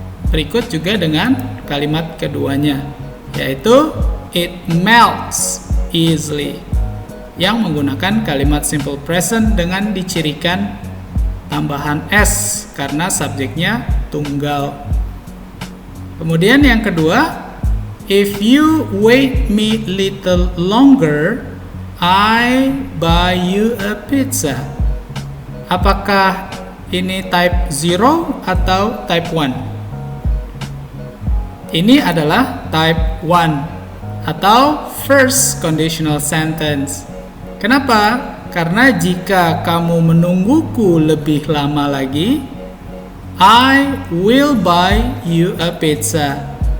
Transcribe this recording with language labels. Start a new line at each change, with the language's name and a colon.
Indonesian: Berikut juga dengan kalimat keduanya, yaitu
English: it melts easily,
Indonesian: yang menggunakan kalimat simple present dengan dicirikan tambahan s karena subjeknya tunggal. Kemudian yang kedua,
English: If you wait me little longer, I buy you a pizza.
Indonesian: Apakah ini type 0 atau type 1? Ini adalah type 1 atau first conditional sentence. Kenapa? Karena jika kamu menungguku lebih lama lagi,
English: I will buy you a pizza.